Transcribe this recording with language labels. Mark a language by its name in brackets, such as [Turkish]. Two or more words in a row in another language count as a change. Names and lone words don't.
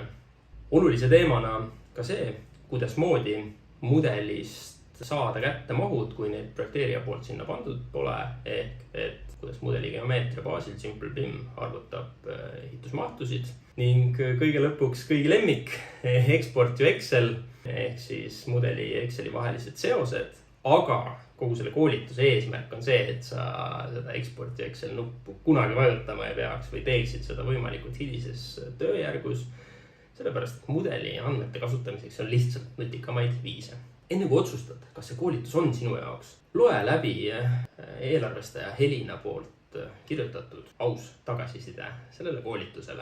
[Estonian] Olulise teemana ka see, kuidas moodi mudelist saada kätte mahud, kui neid projekteerija poolt sinna pandud pole, ehk kuidas mudeli geomeetria baasil Simple PIM arvutab ehitusmahtusid ning kõige lõpuks kõigi lemmik [English] export to Excel [Estonian] ehk siis mudeli ja Exceli vahelised seosed, aga kogu selle koolituse eesmärk on see, et sa seda [English] export to Excel [Estonian] nuppu kunagi vajutama ei peaks või teeksid seda võimalikult hilises tööjärgus, sellepärast et mudeli andmete kasutamiseks on lihtsalt nutikamaid viise. Enne kui otsustad, kas see koolitus on sinu jaoks, loe läbi eelarvestaja Helina poolt kirjutatud aus tagasiside sellele koolitusele.